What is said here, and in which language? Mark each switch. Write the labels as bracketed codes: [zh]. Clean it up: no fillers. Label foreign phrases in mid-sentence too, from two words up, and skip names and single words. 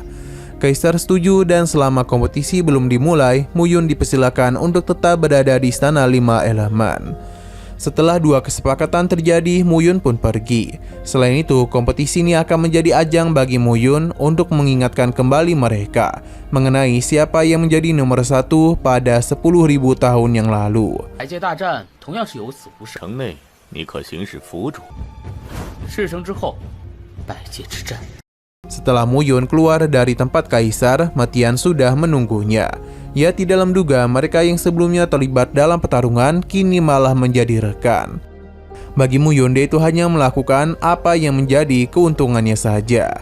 [id] Kaisar setuju dan selama kompetisi belum dimulai, Muyun dipersilakan untuk tetap berada di Istana 5 Elemen. Setelah dua kesepakatan terjadi, Muyun pun pergi. Selain itu, kompetisi ini akan menjadi ajang bagi Muyun untuk mengingatkan kembali mereka mengenai siapa yang menjadi nomor 1 pada 10.000 tahun yang lalu. [zh] 百界大战同样是有死无生，城内你可行使府主。事成之后，百界之战。 [id] Setelah Muyun keluar dari tempat Kaisar, Metian sudah menunggunya. Ia tidak menduga mereka yang sebelumnya terlibat dalam pertarungan kini malah menjadi rekan. Bagi Muyun, dia itu hanya melakukan apa yang menjadi keuntungannya saja.